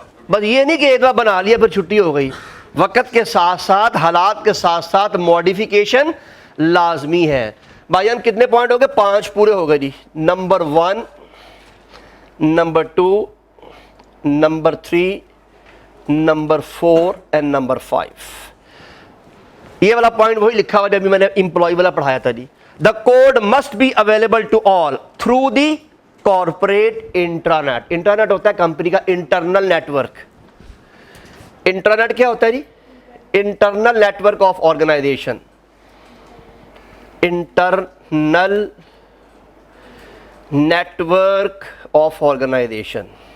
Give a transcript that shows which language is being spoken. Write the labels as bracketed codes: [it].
[ur] بس یہ نہیں کہ ایک بار بنا لیا پھر چھٹی ہو گئی. وقت کے ساتھ ساتھ, حالات کے ساتھ ساتھ موڈیفیکیشن لازمی ہے. بھائیان کتنے پوائنٹ ہو گئے؟ 5 پورے ہو گئے جی. Number 1, number 2, number 3, number 4 and number 5. یہ والا پوائنٹ وہی لکھا ہوا جب میں نے امپلائی والا پڑھایا تھا جی. [en] The code must be available to all through the corporate intranet. [ur] Internet ہوتا ہے کمپنی کا انٹرنل نیٹورک. انٹرنیٹ کیا ہوتا ہے جی؟ [en] Internal network of organisation. Internal network of organisation.